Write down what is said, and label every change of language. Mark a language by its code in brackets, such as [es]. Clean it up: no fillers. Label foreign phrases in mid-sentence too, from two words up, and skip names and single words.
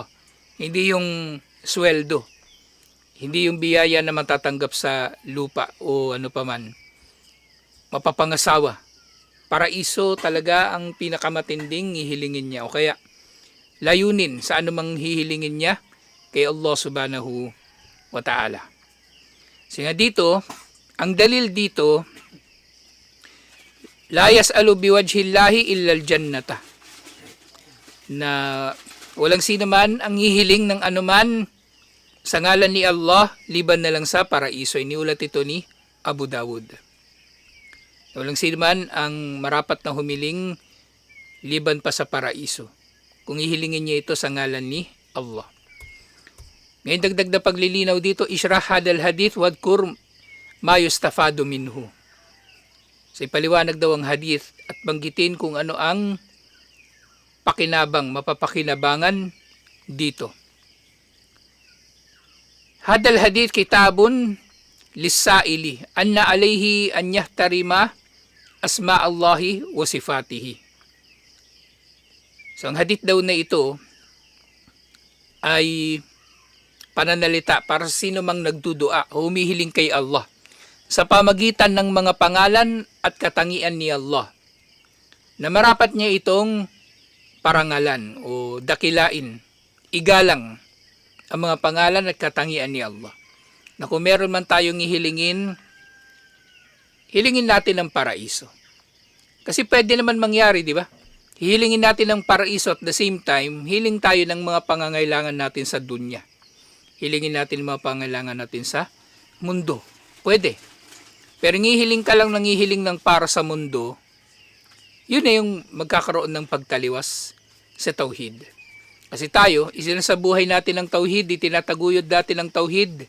[tl] Hindi yung sweldo. Hindi yung biyaya na matatanggap sa lupa o ano paman. Mapapangasawa. Paraiso talaga ang pinakamatinding hihilingin niya o kaya layunin sa anumang hihilingin niya kay [ar] الله سبحانه وتعالى. [tl] So nga dito, ang dalil dito [ar] لا يسأل بوجه الله إلا الجنة. [tl] Na walang sino man ang hihiling ng anuman sa ngalan ni Allah liban na lang sa paraiso. Iniulat ito ni Abu Dawud. Walang sino man ang marapat na humiling liban pa sa paraiso. Kung ihilingin niya ito sa ngalan ni Allah. Ngayon dagdag na paglilinaw dito, [ar] اشرح هذا الحديث واذكر ما يستفاد منه. [tl] So ipaliwanag daw ang hadith at banggitin kung ano ang mapapakinabangan dito. [ar] هذا الحديث كتاب للسائل أن عليه أن يحترم أسماء الله وصفاته. [tl] So ang hadith daw na ito ay pananalita para sa sino mang nagdudua o humihiling kay Allah sa pamagitan ng mga pangalan at katangian ni Allah na marapat niya itong parangalan o dakilain, igalang ang mga pangalan at katangian ni Allah. Na kung meron man tayong ihilingin, hilingin natin ang paraiso. Kasi pwede naman mangyari, di ba? Hihilingin natin ang paraiso [en] at the same time, [tl] hiling tayo ng mga pangangailangan natin sa dunya. Hilingin natin ang mga pangangailangan natin sa mundo. Pwede. Pero ngihiling ka lang ng hihiling ng para sa mundo, yun na yung magkakaroon ng pagtaliwas sa tauhid. Kasi tayo, sa buhay natin ng tauhid, itinataguyod natin ng tauhid.